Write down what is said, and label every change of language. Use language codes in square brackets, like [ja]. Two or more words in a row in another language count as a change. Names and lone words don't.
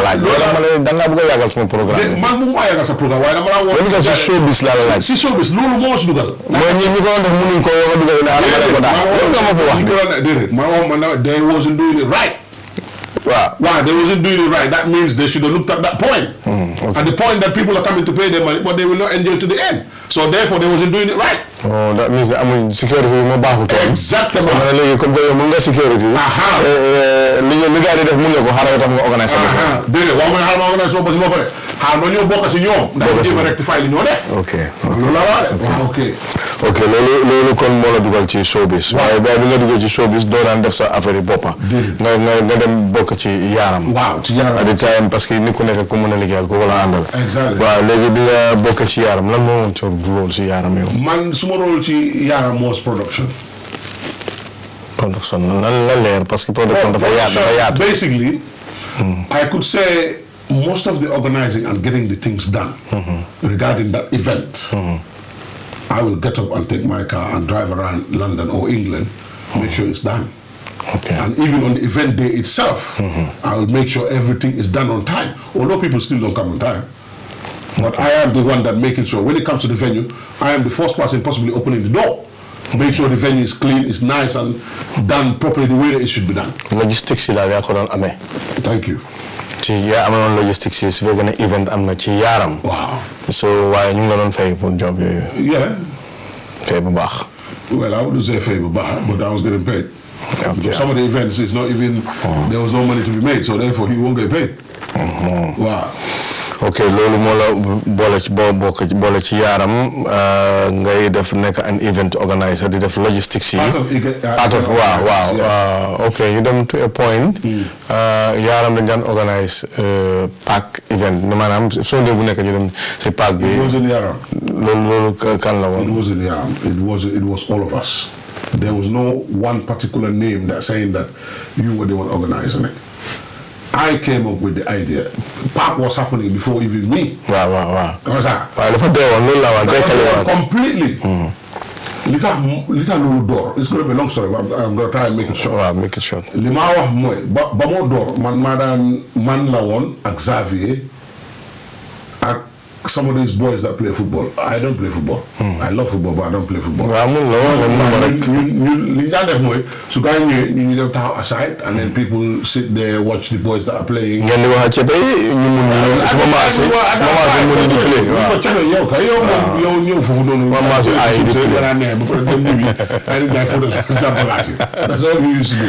[en] They wasn't doing it right. Why? They wasn't doing it right. That means they should have looked at that point. At the point that people are coming to pay their money, but they will not enjoy to the end. So therefore, they wasn't doing it right. Oh, that means security is more bahu. Exactly. Security. [wo] Okay, lolu kon mo la dugal ci showbiz. Waye ba bi nga dugal ci showbiz do dan def sa affaire bopa. Nga dem bok ci yaram. Waaw, ci yaram. [en] At the time [wo] parce que ni ku nek ko mëna liggéeyal ko wala andal. [en] Exactly. [wo] Waaw, légui bi nga bok ci yaram lan mo won ci rôle ci yaram yow? Man suma rôle ci yaram [en] was production. [wo] Production lan la leer parce que production dafa yaatu. [en] Basically, I could say most of the organizing and getting the things done regarding that event. I will get up and take my car and drive around London or England, make sure it's done. Okay. And even on the event day itself, I will make sure everything is done on time. Although people still don't come on time. But I am the one that making sure when it comes to the venue, I am the first person possibly opening the door. Make sure the venue is clean, is nice and done properly the way that it should be done. Logistics Thank you. Yeah, I'm on logistics is we're gonna event [wo] am na ci yaram. [en] Wow. [wo] So why ñu la don fay pour job yoyu? [en] Yeah. [wo] Fay bu baax. [en] Well, I wouldn't say [wo] fay bu baax, [en] but I was getting paid. Okay. Some of the events it's not even there was no money to be made, so therefore he won't get paid. Wow. [wo] Okay, lolu mo la bolé ci yaram ngay def nek [en] an event organizer [wo] di def logistics yi part of wow. Okay, you dem [en] to a point [wo] yaram dañ dan organize pack event manam so de bu nek ñu dem ci pack bi. [en] It wasn't yaram. [wo] Lolu kan la won? [en] It wasn't yaram. It was all of us. There was no one particular name that saying that you were the one organizing it. I came up with the idea. Park was happening before even me. Wow. Completely. Little no door. It's going to be a long story, but I'm going to try and make it short. Wow, make it short. [wo] Lima wax moy ba mo door man la won ak Xavier ak [en] some of these boys that play football. I don't play football. I love football, but I don't play football. So you don't have aside, and then people sit there, watch the boys that are playing. That's all we used to do.